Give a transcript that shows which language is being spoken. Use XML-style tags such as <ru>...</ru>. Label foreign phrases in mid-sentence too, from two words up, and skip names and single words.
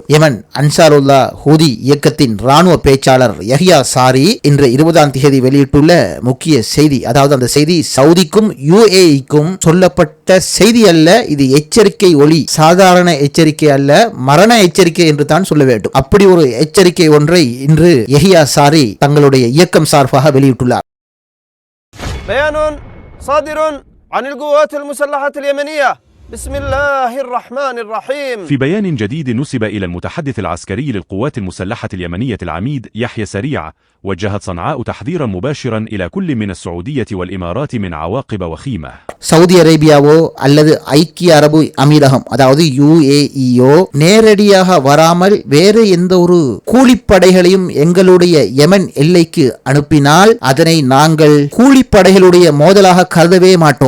<ta>யமன் அன்சாருல்லா ஹூதி இயக்கத்தின் ராணுவ பேச்சாளர் யஹ்யா சாரி இன்று 20ஆம் தேதி வெளியிட்டுள்ள முக்கிய செய்தி, அதாவது அந்த செய்தி சவுதிக்கும் UAEக்கும் சொல்லப்பட்ட செய்தி அல்ல, இது எச்சரிக்கை ஒலி, சாதாரண எச்சரிக்கை அல்ல, மரண எச்சரிக்கை என்று தான் சொல்ல வேண்டும். அப்படி ஒரு எச்சரிக்கை ஒன்றை இன்று யஹ்யா சாரி தங்களுடைய இயக்கம் சார்பாக வெளியிட்டுள்ளார்.</ta> <ar>بيان صادر عن القوات المسلحة اليمنية بسم الله الرحمن الرحيم. في بيان جديد نسب إلى المتحدث العسكري للقوات المسلحة اليمنية العميد يحيى سريع وجهت صنعاء تحذيرا مباشرا إلى كل من السعودية والإمارات من عواقب وخيمة.</ar> <ta>சவுதி அரேபியாவோ அல்லது ஐக்கிய அரபு அமீரகம் அதாவது UAEயோ நேரடியாக வராமல் வேறு எந்த ஒரு கூலிப்படைகளையும் எங்களுடைய யமன் எல்லைக்கு அனுப்பினால் அதனை நாங்கள் கூலிப்படைகளுடைய மோதலாக கருதவே மாட்டோம்.</ta>